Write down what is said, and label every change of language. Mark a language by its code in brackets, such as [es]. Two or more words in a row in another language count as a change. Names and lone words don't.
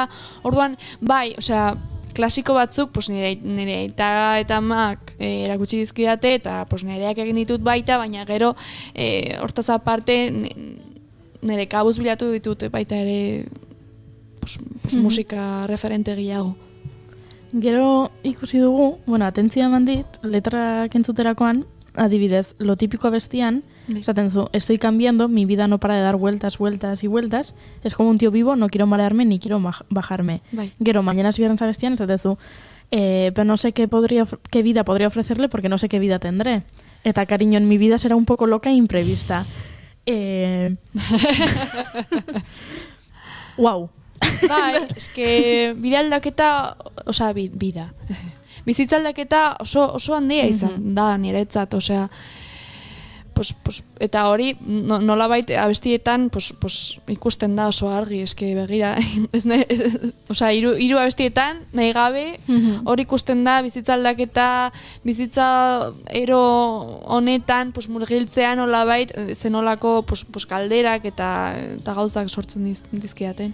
[eu] Orduan, bai, osea, klasiko batzuk pues nire aita eta amak erakutsi dizkidate eta pues nireak egin ditut baita, baina gero hortaz aparte nire kabuz bilatu ditut baita ere pues musika referente gehiago. Gero ikusi dugu, atentzia eman dit, letrak entzuterakoan, adibidez, lo típico abestian, esaten zu, [es] estoy cambiando, mi vida no para de dar vueltas, vueltas y vueltas, es como un tío vivo, no quiero marearme ni quiero bajarme. [eu] Bai. Gero, mañanas viernes abestian, esaten zu, [es] pero no sé qué vida podría ofrecerle porque no sé qué vida tendré. Eta cariño, en mi vida será un poco loca e imprevista. Wow. [eu] Bai, eske bide aldaketa, osea, bida. Bizitza aldaketa oso handia izan da niretzat, osea, pues, eta hori nolabait abestietan pues, ikusten da oso argi, eske begira, osea, hiru abestietan nahi gabe hori ikusten da bizitza aldaketa, bizitza ero honetan pues, murgiltzea nolabait zenolako pues, kalderak eta gauzak sortzen dizkidaten.